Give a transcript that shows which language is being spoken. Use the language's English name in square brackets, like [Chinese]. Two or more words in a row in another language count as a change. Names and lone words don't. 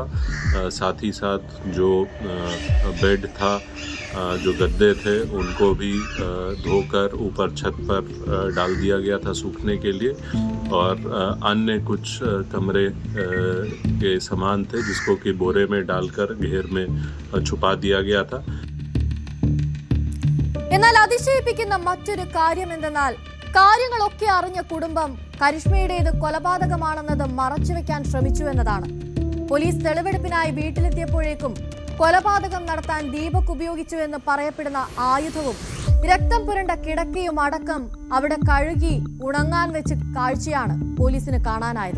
[Hindi] साथ ही साथ जो बेड था, जो गद्दे थे उनको भी धोकर ऊपर छत पर डाल दिया गया था सूखने के लिए. और अन्य कुछ कमरे के सामान थे जिसको कि बोरे में डालकर घेर में छुपा दिया गया था. [Malayalam] എന്നാൽ അതിശയിപ്പിക്കുന്ന മറ്റൊരു കാര്യം എന്തെന്നാൽ കാര്യങ്ങളൊക്കെ അറിഞ്ഞ കുടുംബം കരിഷ്മയുടേത് കൊലപാതകമാണെന്നത് മറച്ചുവെക്കാൻ ശ്രമിച്ചു എന്നതാണ്. പോലീസ് തെളിവെടുപ്പിനായി വീട്ടിലെത്തിയപ്പോഴേക്കും കൊലപാതകം നടത്താൻ ദീപക് ഉപയോഗിച്ചു എന്ന് പറയപ്പെടുന്ന ആയുധവും രക്തം പുരണ്ട കിടക്കയും അടക്കം അവിടെ കഴുകി ഉണങ്ങാൻ വെച്ച് കാഴ്ചയാണ് പോലീസിന് കാണാനായത്.